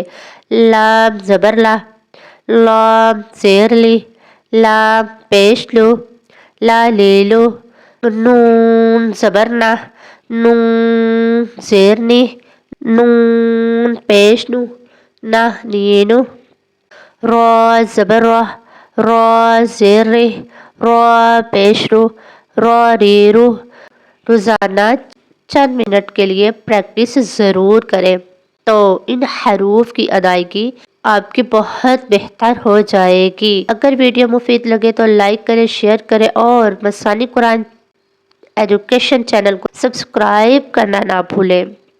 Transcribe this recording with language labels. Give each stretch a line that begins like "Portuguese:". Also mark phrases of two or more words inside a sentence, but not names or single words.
Urdu: لام زبر لا، لام زیر لی، لام پیش لو، لا لے لو۔ نون زبر نا، نون زیر نی، نون پیش نو، نہ نینو۔ را زبر را، را زیر ری، را پیش رو، را ریرو۔ روزانہ چند منٹ کے لیے پریکٹس ضرور کریں تو ان حروف کی ادائیگی آپ کی بہت بہتر ہو جائے گی۔ اگر ویڈیو مفید لگے تو لائک کریں، شیئر کریں اور مسانی قرآن ایجوکیشن چینل کو سبسکرائب کرنا نہ بھولیں۔